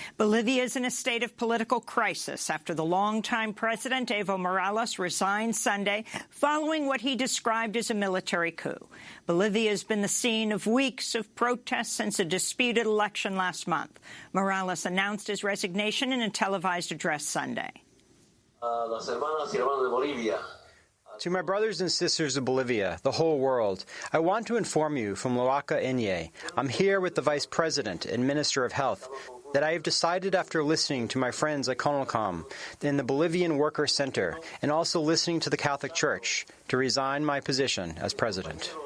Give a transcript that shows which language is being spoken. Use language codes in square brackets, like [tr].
[en] Bolivia is in a state of political crisis after the longtime president, Evo Morales, resigned Sunday following what he described as a military coup. Bolivia has been the scene of weeks of protests since a disputed election last month. Morales announced his resignation in a televised address Sunday. [es] Las hermanas y hermanos de Bolivia. [en] To my brothers and sisters of Bolivia, the whole world, I want to inform you from Loaca Inye. I'm here with the Vice President and Minister of Health that I have decided after listening to my friends at CONALCOM in the Bolivian Worker Center and also listening to the Catholic Church to resign my position as President.